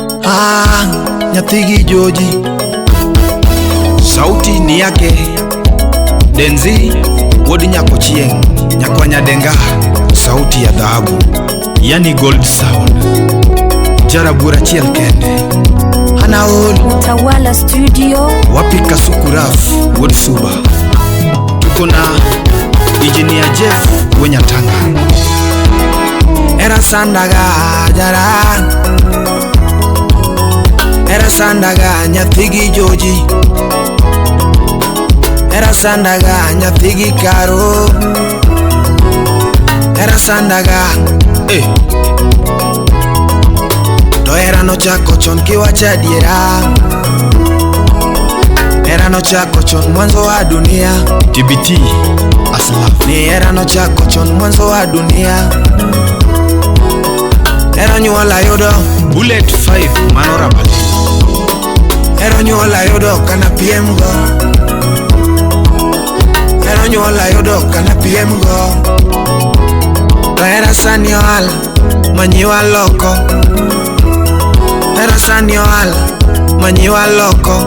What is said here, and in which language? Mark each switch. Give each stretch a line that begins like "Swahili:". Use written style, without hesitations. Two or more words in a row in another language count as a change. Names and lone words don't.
Swahili: Nyathigi Joji, sauti ni yake Denzi Wodi Nyako Chieng, Nyakwa Nyadenga, sauti ya dhahabu, yani
English: gold sound.
Luo (Kenya and Tanzania): Jarabura chiel kende Hanaol Utawala Studio,
Swahili: wapi Kasuku Raf Wodi Suba. Tuko na Engineer Jeff Wenyatanga.
Luo (Kenya and Tanzania): Era sandaga jara, era sandaga Nyathigi Joji, era sandaga Nyathigi Karo, era sandaga to era no chako chon kiwacha diera, era no chako chon
Swahili: mwanzo wa dunia.
Luo (Kenya and Tanzania): TBT Aslaf ni era no chako chon
Swahili: mwanzo wa dunia.
Luo (Kenya and Tanzania): Era nyuola yudo Bullet 5 Manorabal, era nyuola yudo kana PM go, era nyuola yudo kana PM go. To era sani ohala manyiwa loko, era sani ohala manyiwa loko.